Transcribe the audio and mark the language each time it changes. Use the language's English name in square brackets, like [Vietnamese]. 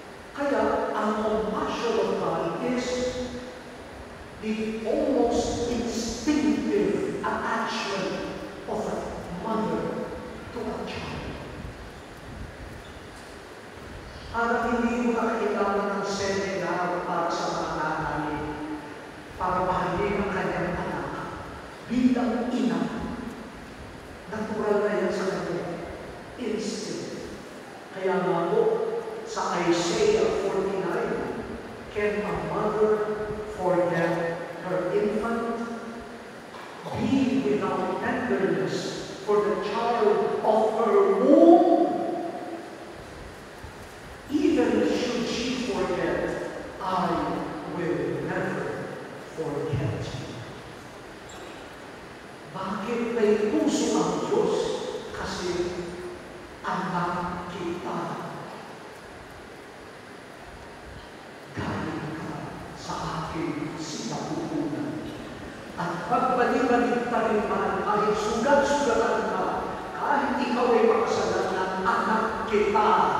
[Filipino] Kaya ang [English] compassion of God is the almost instinctive attachment of a mother to a child. [Filipino] Para hindi mo na kailangan ng seminar para sa mga nanay, para mahalin ang kanyang anak bilang ina. Natural na yan sa kanya. Instinct. Kaya nga po, sa [English] Isaiah 49, can a mother forget her infant? Be without tenderness for the child of her womb. Even should she forget, I will never forget you. [Filipino] Bakit may puso ang Diyos? Kasi anak kita. Galing ka sa aking sinapupunan. At pagbalik-balik pa rin man, kahit sugat-sugatan ka, kahit ikaw ay makasalanan, anak kita.